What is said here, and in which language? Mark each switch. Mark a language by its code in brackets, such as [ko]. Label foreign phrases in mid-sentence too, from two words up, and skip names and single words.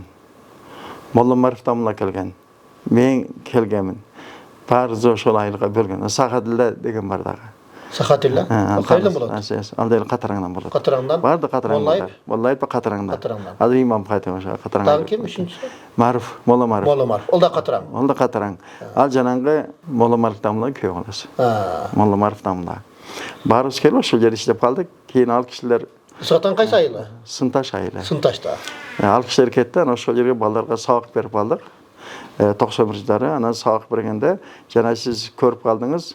[ky] Молла Мариф дамла келген. Мен келгенмин. Баарыбыз ошол айылга бөлгөн. Сахадилла деген бар дагы. Сахадилла? Кайдан болот? Ал дел Катараңдан болот. Катараңдан? Барды Катараңдан. Моллаев Катараңдан. Ал имам кайтып ошо Катараңдан. Дагы ким үчүнчүсү? Мариф, Молла Мариф. Молла Мариф. Ол да Катараң. Ол да Катараң. Ал жанагы Молла Мариф дамла күйөө каласы. Молла Мариф дамла. Баарыбыз келип ошол жерде иштеп калдык. Кийин ал кишилер Сатан кайсы айылы? Сынташ айылы. Сынташта. Ал кишилер кетти, анан ошол жерге балдарга сабак берип калдык. 91-жылдары анан сабак бергенде жана сиз көрүп калдыңыз.